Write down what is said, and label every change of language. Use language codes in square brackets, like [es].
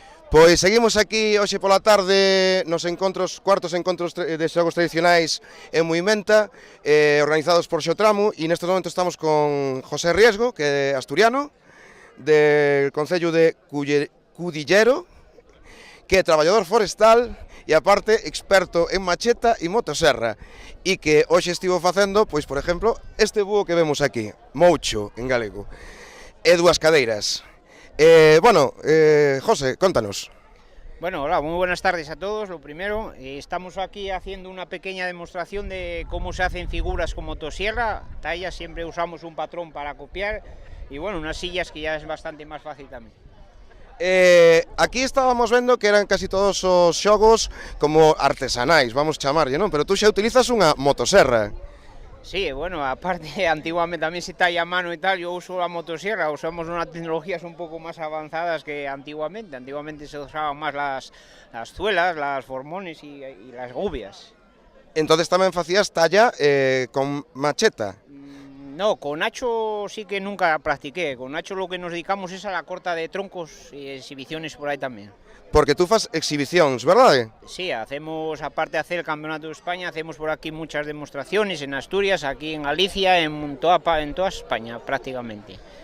[gl] Pois seguimos aquí hoxe pola tarde nos cuartos encontros de xogos tradicionais en Muimenta, organizados por Xotramo, e nestes momentos estamos con José Riesgo, que é asturiano, del concello de Cudillero, que é traballador forestal e aparte experto en macheta e motoserra, e que hoxe estivo facendo, pois por exemplo, este búho que vemos aquí, moucho en galego, e dúas cadeiras. José, contanos. [es] Bueno, hola, muy buenas tardes a todos. Lo primero, estamos aquí haciendo una pequeña demostración de cómo se hacen figuras con motosierra. Tallas, siempre usamos un patrón para copiar, y bueno, unas sillas que ya es bastante más fácil también. [gl] Aquí estábamos vendo que eran casi todos os xogos como artesanais, vamos chamarlle, non? Pero tú xa utilizas unha motoserra. [es] Sí, bueno, aparte antiguamente también se talla a mano y tal, yo uso la motosierra, usamos unas tecnologías un poco más avanzadas que antiguamente. Antiguamente se usaban más las zuelas, las formones y las gubias. [gl] Entonces tamén facías talla con macheta. [es] No, con hacho sí que nunca practiqué. Con hacho lo que nos dedicamos es a la corta de troncos y exhibiciones por ahí también. [gl] Porque tú fas exhibicións, verdade? [es] Sí, hacemos, aparte de hacer el Campeonato de España, hacemos por aquí muchas demostraciones en Asturias, aquí en Galicia, en toda España prácticamente.